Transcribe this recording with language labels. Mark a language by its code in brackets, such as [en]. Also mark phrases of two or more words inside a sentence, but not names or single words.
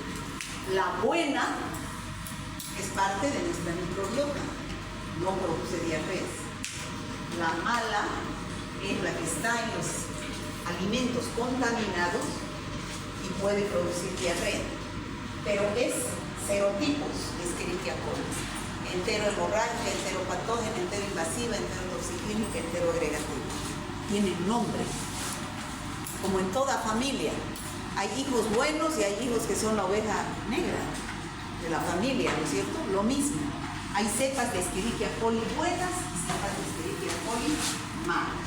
[es] La buena es parte de nuestra microbiota, no produce diarreas. La mala es la que está en los alimentos contaminados y puede producir diarrea, pero es serotipos de Escherichia coli: enterohemorrágica, enteropatógena, enteroinvasiva, enterotoxigénica, enteroagregativa. Tienen nombre, como en toda familia. Hay hijos buenos y hay hijos que son la oveja negra de la familia, ¿no es cierto? Lo mismo. Hay cepas de Escherichia coli buenas y cepas de Escherichia coli malas.